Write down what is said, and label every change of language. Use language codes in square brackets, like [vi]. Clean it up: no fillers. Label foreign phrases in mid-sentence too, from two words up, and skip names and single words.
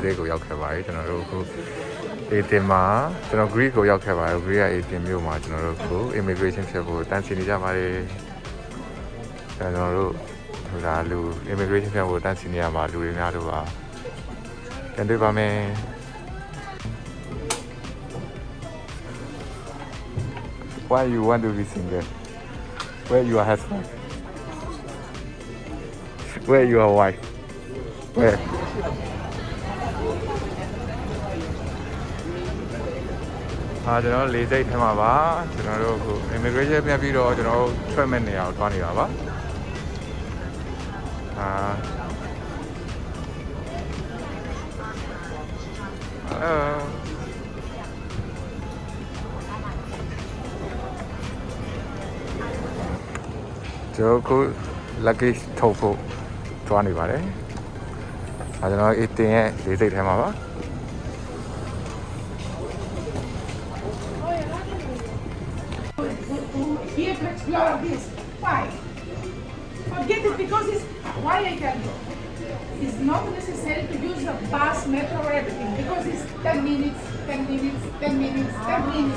[my] ဆိပ်ကိုရောက်ခဲ့ပါတယ်ကျွန်တော်တို့အခုအေတင်မှာကျွန်တော် Greece ကိုရောက်ခဲ့ပါတယ် Greece ရဲ့အေတင်မြို့မှာကျွန်တော်တို့အခု immigration ဖြတ်ဖို့တန်းစီနေကြပါတယ်ကျွန်တော်တို့ဟိုဒါလူ immigration ဖြတ်ဖို့တန်းစီနေရမှာလူတွေများတို့ပါပြန်တွေ့ပါမယ် [en] Why you want to be single? Where your husband? Where your wife? Where? [my] ကျွန်တော်လေစိတ်ထဲမှာပါကျွန်တော်တို့အခု immigration ပြန်ပြီးတော့ကျွန်တော်တို့ track မဲ့နေရာကိုသွားနေတာပါ ကျွန်တော်ခု luggage ထုတ်ဖို့သွားနေပါတယ်ကျွန်တော်အေးတင်ရဲ့လေစိတ်ထဲမှာပါ [en] Here to explore this. Why? Forget it because it's why I tell you. It's not necessary to use the bus, metro, or everything because it's 10 minutes, 10 minutes, 10 minutes, 10 minutes.